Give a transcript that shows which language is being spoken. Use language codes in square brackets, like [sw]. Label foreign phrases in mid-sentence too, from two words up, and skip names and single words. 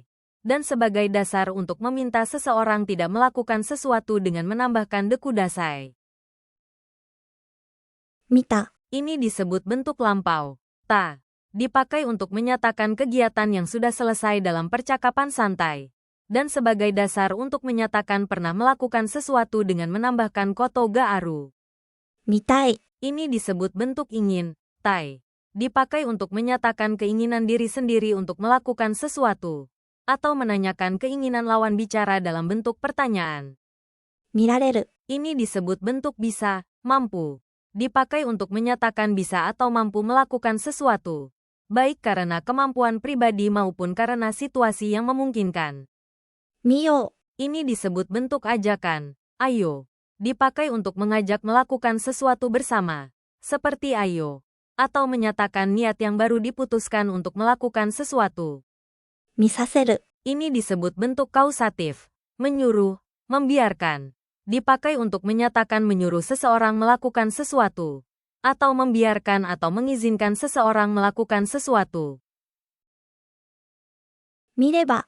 [id] Dan sebagai dasar untuk meminta seseorang tidak melakukan sesuatu dengan menambahkan dekudasai. [ja] 見た、 [id] Ini disebut bentuk lampau. Ta. Dipakai untuk menyatakan kegiatan yang sudah selesai dalam percakapan santai. Dan sebagai dasar untuk menyatakan pernah melakukan sesuatu dengan menambahkan [ja] ことがある. 見たい、 [id] Ini disebut bentuk ingin, tai. Dipakai untuk menyatakan keinginan diri sendiri untuk melakukan sesuatu. Atau menanyakan keinginan lawan bicara dalam bentuk pertanyaan. [ja] 見られる、 [id] Ini disebut bentuk bisa, mampu. Dipakai untuk menyatakan bisa atau mampu melakukan sesuatu. Baik karena kemampuan pribadi maupun karena situasi yang memungkinkan. [ja] 見よ [id] Ini disebut bentuk ajakan, ayo. Dipakai untuk mengajak melakukan sesuatu bersama. Seperti ayo. Atau menyatakan niat yang baru diputuskan untuk melakukan sesuatu. [ja] う、見させる、 [id] Ini disebut bentuk kausatif, menyuruh, membiarkan. Dipakai untuk menyatakan menyuruh seseorang melakukan sesuatu. Atau membiarkan atau mengizinkan seseorang melakukan sesuatu. [ja] 見れば、